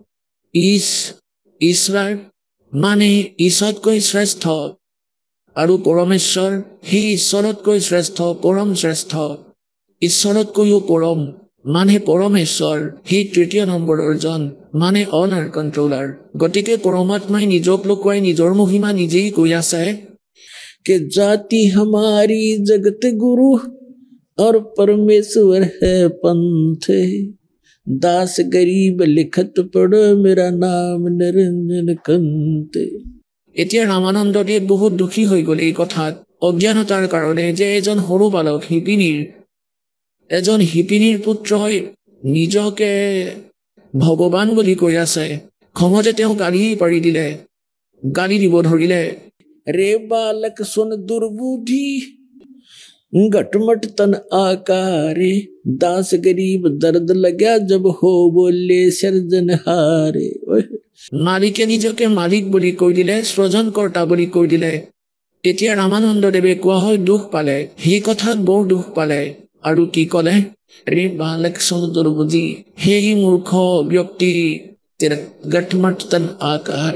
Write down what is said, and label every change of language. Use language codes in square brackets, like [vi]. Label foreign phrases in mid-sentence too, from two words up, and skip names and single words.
[as] ঈশ্বৰ মানে ঈশ্বৰতকৈ শ্ৰেষ্ঠ, আৰু পৰমেশ্বৰ সেই ঈশ্বৰতকৈ শ্ৰেষ্ঠ, পৰম শ্ৰেষ্ঠ। ঈশ্বৰতকৈও পৰম মানে পৰমেশ্বৰ, সেই 3 নম্বৰৰ জন মানে [en] owner controller. [as] গতিকে পৰমাত্মাই নিজক লুকুৱাই নিজৰ মহিমা নিজেই কৈ আছে [hi] कि जाति हमारी जगत गुरु और परमेश्वर है पंथ, दास गरीब लिखत पढ़ मेरा नाम निरंजन कंत। [as] এতিয়া ৰামানন্দদেৱ বহুত দুখী হৈ গ'ল এই কথাত, অজ্ঞানতাৰ কাৰণে, যে এজন সৰু বালক এজন শিপিনীৰ পুত্ৰই নিজকে ভগৱান বুলি কৈ আছে। খঙতে তেওঁ গালি পাৰি দিলে, গালি দিব ধৰিলে। [hi] रे बालक सुन दुर्बुद्धि घटमट तन आकारे, दास गरीब दर्द लगा जब हो बोले सर्जनहारे। [as] মালিকে নিজকে মালিক বুলি কৈ দিলে, সৃজনকৰ্তা বুলি কৈ দিলে। তেতিয়া ৰামানন্দদেৱে কোৱা হয় দুখ পালে, সেই কথাত বৰ দুখ পালে। আৰু কি ক'লে, [hi] रे बालक सुन दुर्बुद्धि, [as] সেই মূৰ্খ ব্যক্তি [hi] घटमट तन आकार।